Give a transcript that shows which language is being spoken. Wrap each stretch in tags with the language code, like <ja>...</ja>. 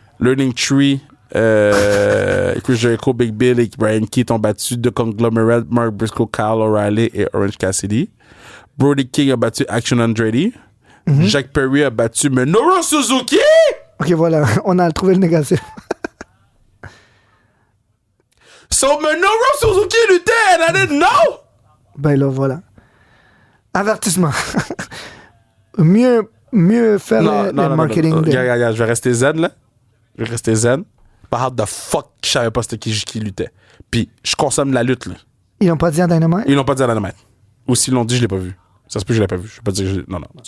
<fr>Learning Tree, Chris Jericho, Big Bill et Brian Keith ont battu The Conglomerate, Mark Briscoe, Kyle O'Reilly et Orange Cassidy. Brody King a battu Action Andretti. Jack Perry a battu Minoru Suzuki. Ok, voilà, on a trouvé le négatif.</fr> <en>So Minoru Suzuki luttait and I didn't know.</en> <fr>Ben là, voilà. Avertissement. mieux faire le marketing. Regarde, je vais rester zen, là. Je vais rester zen. Par</fr> <en>how the fuck,</en> <fr>je savais pas c'était qui luttait. Puis, je consomme la lutte, là. Ils l'ont pas dit à Dynamite? Ils l'ont pas dit à Dynamite. Ou s'ils l'ont dit, je l'ai pas vu. Ça se peut que je l'ai pas vu. Je vais pas dire que non.</fr>